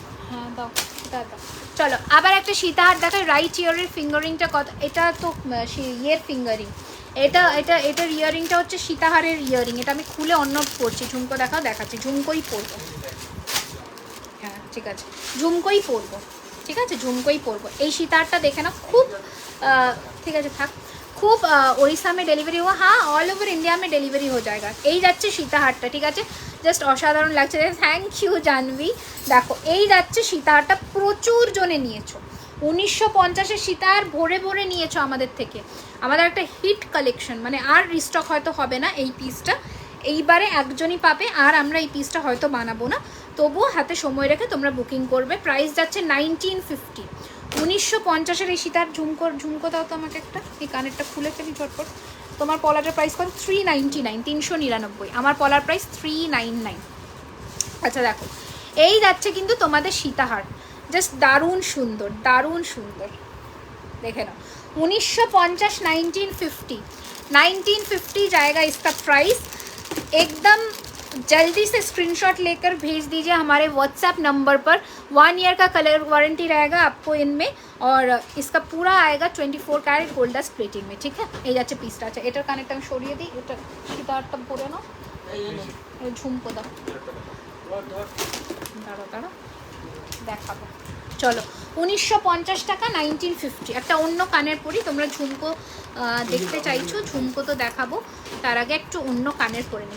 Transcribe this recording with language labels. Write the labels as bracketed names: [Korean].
[Bangla] হ্যাঁ দাও, দাও। চলো আবার একটা সীতাহার দেখায়। রাইট ইয়ারের ফিঙ্গারিংটা কত? এটা তো ইয়ের ফিঙ্গারিং, এটার ইয়ারিংটা হচ্ছে সীতাহারের ইয়ারিং। এটা আমি খুলে অন্য পরছি। ঝুমকো দেখাও, দেখাচ্ছি। ঝুমকোই পরবো, হ্যাঁ ঠিক আছে, ঝুমকোই পরবো, ঠিক আছে, ঝুমকোই পরবো। এই সীতাহারটা দেখে না, খুব ঠিক আছে থাক। [Hindi] खूब उड़ीसा में डिलीवरी हुआ, हाँ ऑल ओवर इंडिया में डिलीवरी हो जाएगा। [Bangla] এই যাচ্ছে সীতাহারটা, ঠিক আছে, জাস্ট অসাধারণ লাগছে। Thank you Jahnavi. দেখো এই যাচ্ছে সীতাহারটা, প্রচুর জনে নিয়েছো। 1950-এর সীতাহার ভরে ভরে নিয়েছো আমাদের থেকে। আমাদের একটা হিট কালেকশন, মানে আর রিস্টক হয়তো হবে না এই পিসটা, এইবারে একজনই পাবে। আর আমরা এই পিসটা হয়তো বানাবো না, তবুও হাতে সময় রেখে তোমরা বুকিং করবে। প্রাইস যাচ্ছে 1950, 1950-এর এই সীতার ঝুমকো দাও তো আমাকে একটা। এই কানেরটা খুলে ফেলি ঝটপট। তোমার পলাটার প্রাইস কত? 399, 399। আমার পলার প্রাইস 399। আচ্ছা দেখো এই যাচ্ছে কিন্তু তোমাদের সীতাহার, জাস্ট দারুণ সুন্দর, দারুণ সুন্দর, দেখে নাও। [Hindi] 1950, 1950, 1950 जाएगा इसका प्राइस। एकदम जल्दी से स्क्रीनशॉट लेकर भेज दीजिए हमारे व्हाट्सएप नंबर पर। 1 ईयर का कलर वारंटी रहेगा आपको इनमें, और इसका पूरा आएगा 24 कैरेट गोल्ड डस्ट प्लेटिंग में, ठीक है। [Bangla] এই যাচ্ছে পিসটা। আচ্ছা এটার কানেরটা আমি সরিয়ে দিই, এটা সীতাহারটা পরে নাও, ঝুমকো দাও, দাঁড়া দাঁড়া দেখাবো। চলো 1950 টাকা, 1950। একটা অন্য কানের পরি, তোমরা ঝুমকো দেখতে চাইছো, ঝুমকো তো দেখাবো, তার আগে একটু অন্য কানের পরে নি।